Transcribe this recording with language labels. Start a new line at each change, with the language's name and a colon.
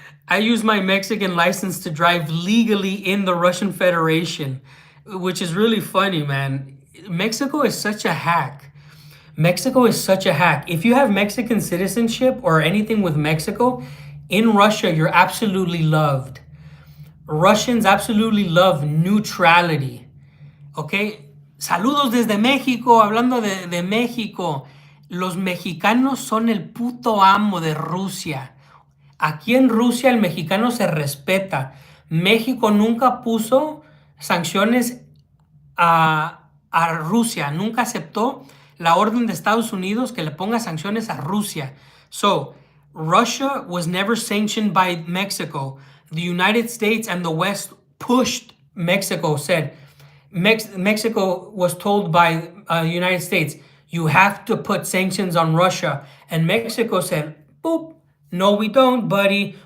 English: I use my Mexican license to drive legally in the Russian Federation, which is really funny, man. Mexico is such a hack. Mexico is such a hack. If you have Mexican citizenship or anything with Mexico, in Russia, you're absolutely loved. Russians absolutely love neutrality. Okay?
Spanish: Saludos desde México, hablando de México. Los mexicanos son el puto amo de Rusia. Aquí en Rusia el mexicano se respeta. México nunca puso sanciones a Rusia, nunca aceptó la orden de Estados Unidos que le ponga sanciones a Rusia.
English: So, Russia was never sanctioned by Mexico. The United States and the West pushed Mexico, said, Mexico was told by the United States, you have to put sanctions on Russia. And Mexico said, boop, no, we don't, buddy.